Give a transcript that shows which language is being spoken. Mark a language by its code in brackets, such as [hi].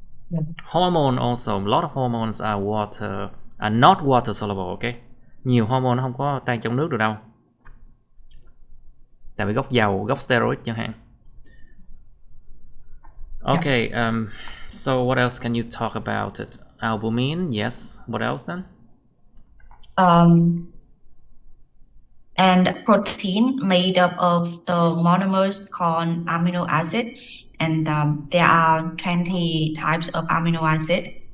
[en] Yeah. Hormone also, a lot of hormones are not water soluble, okay? [vi] Nhiều hormone nó không có tan trong nước được đâu. Tại vì gốc dầu, gốc steroid chẳng hạn. [en] Okay, so what else can you talk about it? Albumin, yes. What else then? And protein made up of the monomers called amino acid, and there are 20 types of amino acid.